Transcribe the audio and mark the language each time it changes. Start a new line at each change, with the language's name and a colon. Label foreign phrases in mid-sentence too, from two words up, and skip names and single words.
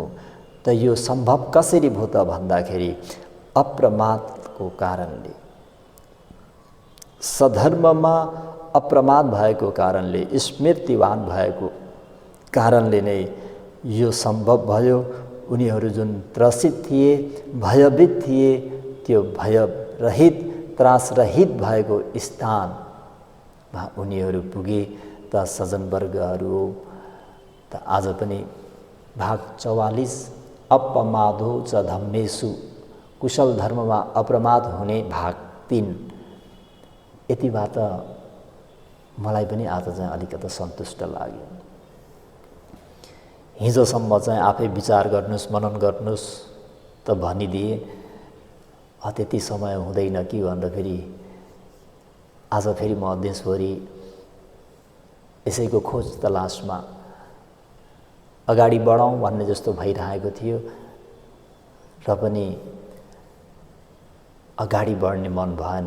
Nepali: त यो सम्भव कसरी भयो त भन्दाखेरि अप्रमादको कारणले, सधर्ममा अप्रमाद भएको कारणले, स्मृतिवान भएको कारणले नै यो सम्भव भयो। उनीहरू जुन त्रसित थिए, भयभीत थिए, त्यो भयरहित त्रासरहित भएको स्थानमा उनीहरू पुगे। त सज्जनवर्गहरू त आज पनि भाग 44
Pali: अपमादो च धम्मेषु
Nepali: कुशल धर्ममा अप्रमाद हुने भाग 3 यतिबाट मलाई पनि आज चाहिँ अलिकति सन्तुष्ट लाग्यो। हिजोसम्म चाहिँ आफै विचार गर्नुस् मनन गर्नुस् त भनिदिए, त्यति समय हुँदैन कि भनेर फेरि आज फेरि म देशभरि यसैको खोज तलासमा अगाडि बढौँ भन्ने जस्तो भइरहेको थियो र पनि अगाडि बढ्ने मन भएन।